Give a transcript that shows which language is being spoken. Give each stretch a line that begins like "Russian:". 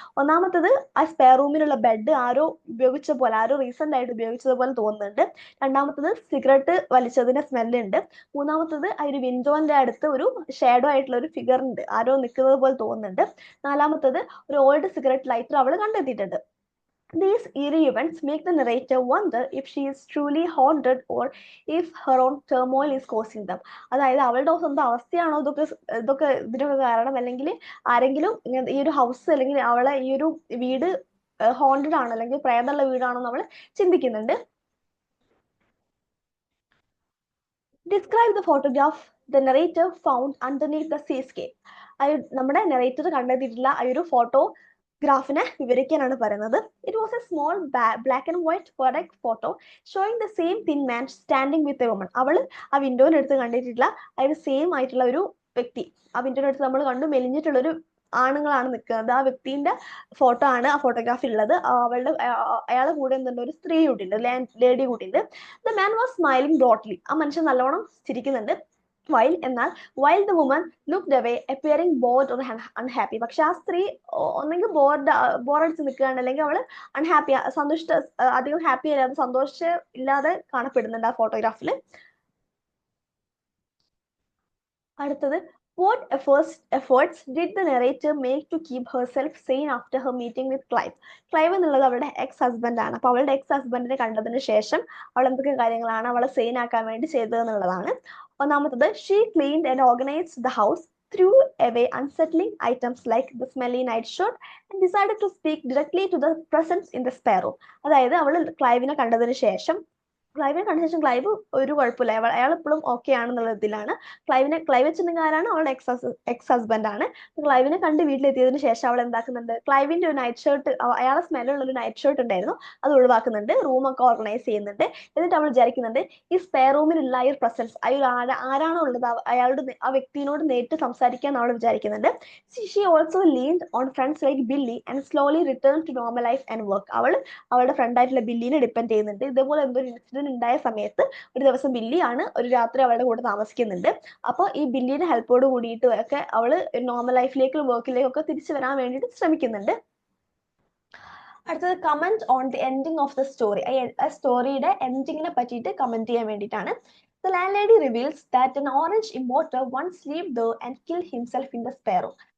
Malayalam: ഒന്നാമത്തത്, ആ spare റൂമിലുള്ള bed ആരോ ഉപയോഗിച്ച പോലെ, ആരോ റീസെന്റ് ആയിട്ട് ഉപയോഗിച്ചതുപോലെ തോന്നുന്നുണ്ട്. രണ്ടാമത്തത്, സിഗരറ്റ് വലിച്ചതിന്റെ സ്മെല്ലുണ്ട്. മൂന്നാമത്തത്, ആ ഒരു വിൻഡോന്റെ അടുത്ത് ഒരു ഷാഡോ ആയിട്ടുള്ള ഒരു ഫിഗർ ഉണ്ട്, ആരോ നിൽക്കുന്നത് പോലെ തോന്നുന്നുണ്ട്. നാലാമത്തത്, ഒരു ഓൾഡ് സിഗരറ്റ് ലൈറ്റർ അവൾ കണ്ടെത്തിയിട്ടുണ്ട്.
English: These eerie events make the narrator wonder if she is truly haunted or if her own turmoil is causing them.
Malayalam: അതായത് അവളുടെ സ്വന്തം അവസ്ഥയാണോ ഇതിനൊക്കെ കാരണം, അല്ലെങ്കിൽ ആരെങ്കിലും ഈ ഒരു ഹൗസ് അല്ലെങ്കിൽ അവളെ ഈ ഒരു വീട് ഹോണ്ടഡ് ആണോ അല്ലെങ്കിൽ പ്രേതമുള്ള വീടാണോ നമ്മൾ ചിന്തിക്കുന്നുണ്ട്.
English: Describe the photograph the narrator found underneath the seascape.
Malayalam: നമ്മുടെ നെറേറ്റർ കണ്ടെത്തിയിട്ടുള്ള ആ ഒരു ഫോട്ടോഗ്രാഫിനെ വിവരിക്കാനാണ് പറയുന്നത്.
English: It was a small black and white correct photo showing the same thin man standing with a woman.
Malayalam: അവൾ ആ വിൻഡോയുടെ അടുത്ത് കണ്ടിട്ടുള്ള ആ ഒരു സെയിം ആയിട്ടുള്ള ഒരു വ്യക്തി, ആ വിൻഡോയുടെ അടുത്ത് നമ്മൾ കണ്ടു മെലിഞ്ഞിട്ടുള്ളൊരു ആണുങ്ങളാണ് നിൽക്കുന്നത്. ആ വ്യക്തിന്റെ ഫോട്ടോ ആണ് ആ ഫോട്ടോഗ്രാഫി ഉള്ളത്. അയാളുടെ കൂടെ എന്തുണ്ട്, ഒരു സ്ത്രീ കൂട്ടിണ്ട്, lady കൂട്ടിണ്ട്.
English: The man was smiling broadly.
Malayalam: ആ മനുഷ്യൻ നല്ലോണം ചിരിക്കുന്നുണ്ട്.
English: while the woman looked away appearing bored or unhappy.
Malayalam: പക്ഷെ ആ സ്ത്രീ ഒന്നെങ്കിൽ ബോറടിച്ച് നിൽക്കുകയാണ്, അല്ലെങ്കിൽ അവള് അൺഹാപ്പി, അധികം ഹാപ്പി അല്ലാതെ സന്തോഷം ഇല്ലാതെ കാണപ്പെടുന്നുണ്ട് ആ ഫോട്ടോഗ്രാഫിൽ. അടുത്തത്,
English: what efforts did the narrator make to keep herself sane after her meeting with Clive?
Malayalam: Clive എന്നുള്ളത് അവളുടെ എക്സ് ഹസ്ബൻഡ് ആണ്. അപ്പൊ അവളുടെ എക്സ് ഹസ്ബൻഡിനെ കണ്ടതിന് ശേഷം അവൾ എന്തൊക്കെ കാര്യങ്ങളാണ് അവളെ സെയിൻ ആക്കാൻ വേണ്ടി ചെയ്തത് എന്നുള്ളതാണ്. ഒന്നാമത്തത്,
English: she cleaned and organized the house, threw away unsettling items like the smelly nightshirt and decided to speak directly to the presence in the spare room.
Malayalam: അതായത് അവൾ ക്ലൈവിനെ കണ്ടതിന് ശേഷം ക്ലൈവ് ഒരു കുഴപ്പമില്ല, അയാൾ ഇപ്പോഴും ഓക്കെ ആണെന്നുള്ള ഇതിലാണ്. ക്ലൈവ് വെച്ചിട്ടുണ്ടെങ്കിൽ ആരാണ്, അവളുടെ എക്സ് ഹസ്ബൻഡ് ആണ്. ക്ലൈവിനെ കണ്ട് വീട്ടിലെത്തിയതിനു ശേഷം അവൾ എന്താക്കുന്നുണ്ട്, ക്ലൈവിന്റെ ഒരു നൈറ്റ് ഷർട്ട്, അയാളെ സ്മെല്ലുള്ള ഒരു നൈറ്റ് ഷർട്ട് ഉണ്ടായിരുന്നു, അത് ഒഴിവാക്കുന്നുണ്ട്, റൂമൊക്കെ ഓർഗനൈസ് ചെയ്യുന്നുണ്ട്. എന്നിട്ട് അവൾ വിചാരിക്കുന്നുണ്ട് ഈ സ്പെയർ റൂമിലുള്ള ഈ ഒരു പ്രസൻസ്, ആരാണോ ഉള്ളത് ആ വ്യക്തിയോട് നേരിട്ട് സംസാരിക്കാൻ അവൾ വിചാരിക്കുന്നുണ്ട്.
English: She also leaned on friends like Billy and slowly return to normal life and work.
Malayalam: അവളുടെ ഫ്രണ്ട് ആയിട്ടുള്ള ബില്ലിനെ ഡിപ്പെൻഡ് ചെയ്യുന്നുണ്ട്. ഇതേപോലെ എന്തോ ഒരു ഇൻസിഡന്റ് ഉണ്ടായ സമയത്ത് ഒരു ദിവസം ബില്ലിയാണ് ഒരു രാത്രി അവളുടെ കൂടെ താമസിക്കുന്നുണ്ട്. അപ്പോൾ ഈ ബില്ലിയുടെ ഹെൽപ്പോട് കൂടിയിട്ട് ഒക്കെ അവള് നോർമൽ ലൈഫിലേക്കും വർക്കിലേക്കും ഒക്കെ തിരിച്ചു വരാൻ വേണ്ടിയിട്ട് ശ്രമിക്കുന്നുണ്ട്. അടുത്തത്,
English: Comment on the ending of the story.
Malayalam: ആ സ്റ്റോറിയുടെ എൻഡിങ്ങിനെ പറ്റിയിട്ട് കമന്റ് ചെയ്യാൻ വേണ്ടിയിട്ടാണ്.
English: The landlady reveals that an orange importer once lived there and killed himself in the spare room.